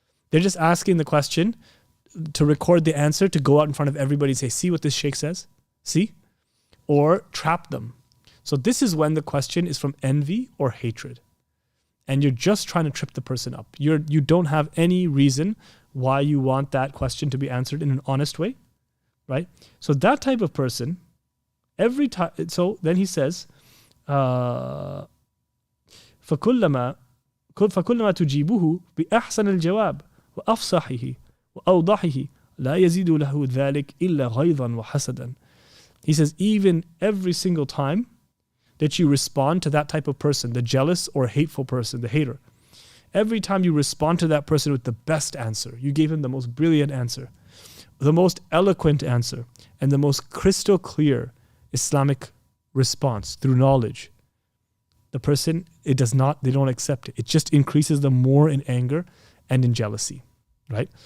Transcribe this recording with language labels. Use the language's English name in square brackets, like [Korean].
[English] They're just asking the question to record the answer, to go out in front of everybody and say, see what this sheikh says, see, or trap them. So this is when the question is from envy or hatred. And you're just trying to trip the person up. You don't have any reason why you want that question to be answered in an honest way, right? So that type of person, every time, so then he says, [Arabic] فَكُلَّمَا تُجِيبُهُ بِأَحْسَنِ الْجَوَابِ وَأَفْصَحِهِ وَأَوْضَحِهِ لَا يَزِيدُ لَهُ ذَلِكَ إِلَّا غَيْظًا وَحَسَدًا. [English] He says, even every single time that you respond to that type of person, the jealous or hateful person, the hater, every time you respond to that person with the best answer, you gave him the most brilliant answer, the most eloquent answer, and the most crystal clear Islamic response through knowledge, the person, they don't accept it. It just increases them more in anger and in jealousy, right?